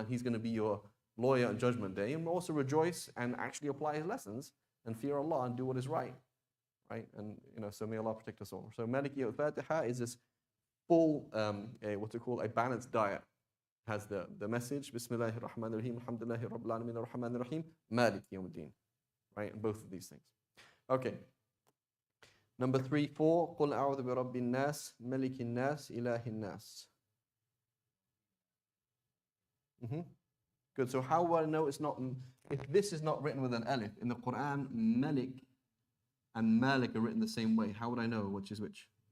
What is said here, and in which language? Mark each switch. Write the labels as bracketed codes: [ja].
[en] And he's going to be your lawyer on Judgment Day. And also rejoice and actually apply his lessons and fear Allah and do what is right, right? And so may Allah protect us all. So Maliki al-Fatiha is this full, what's it called? A balanced diet. Has the message, Bismillahir Rahmanir Rahim, Alhamdulillahi Rabbil Alameen, Ar-Rahmanir Rahim, Maliki Yawmiddin. Right? And both of these things. Okay. Number 3, 4, [ar] قُلْ أَعُوذُ بِرَبِّ النَّاسِ مَلِكِ النَّاسِ إِلَهِ النَّاسِ. [en] Good. So how will I know it's not, if this is not written with an alif, in the Quran, Malik and Malik are written the same way, how would I know which is which?